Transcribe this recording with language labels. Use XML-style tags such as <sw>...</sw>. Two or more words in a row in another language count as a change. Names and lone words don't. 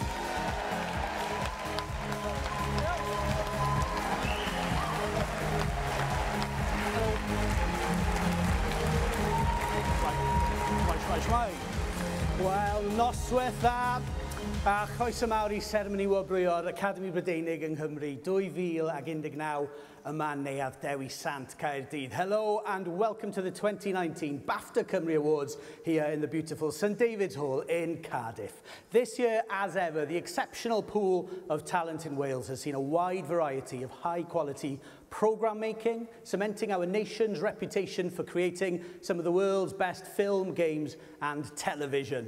<en>Right.</en> <cy>Wel, noswaith dda a choes mawr I seremoni wobrwyo'r Academi Brydeinig yng Nghymru 2019 yma neuadd Dewi Sant Caerdydd.</cy> <en>Hello and welcome to the 2019 BAFTA Cymru Awards here in the beautiful St David's Hall in Cardiff. This year, as ever, the exceptional pool of talent in Wales has seen a wide variety of high-quality programme making, cementing our nation's reputation for creating some of the world's best film, games and television.</en>